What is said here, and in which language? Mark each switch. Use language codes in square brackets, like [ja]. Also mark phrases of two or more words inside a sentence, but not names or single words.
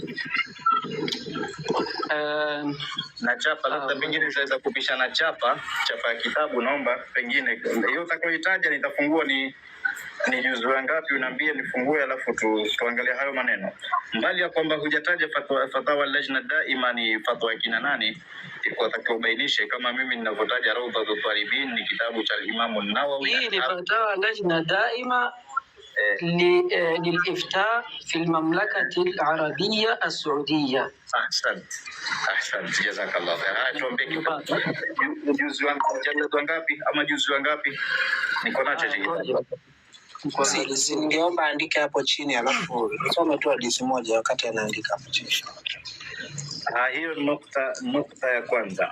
[sw] Na chapa labda pengine tutaweza kupishana chapa ya kitabu, naomba pengine hiyo utakayoitaja nitafungua ni juzu ngapi, unaambia nifungue, alafu tuangalie hayo maneno. Mbali ya kwamba hujataja fatawa lajna daima ni fatwa ya kina nani, iko atakubainishe kama mimi ninavyotaja Rawdatul Talibin ni kitabu cha Imam an-Nawawi. Hii ni fatawa lajna daima [ar] للإفتاء في المملكة العربية السعودية. أحسنت جزاك الله خير. [sw] tuambie juzu ngapi ama juzu ngapi? Niko nacho Si ningeomba andike hapo chini, alafu nisome tu hadithi moja wakati anaandika hapo chini. Hiyo nukta ya kwanza.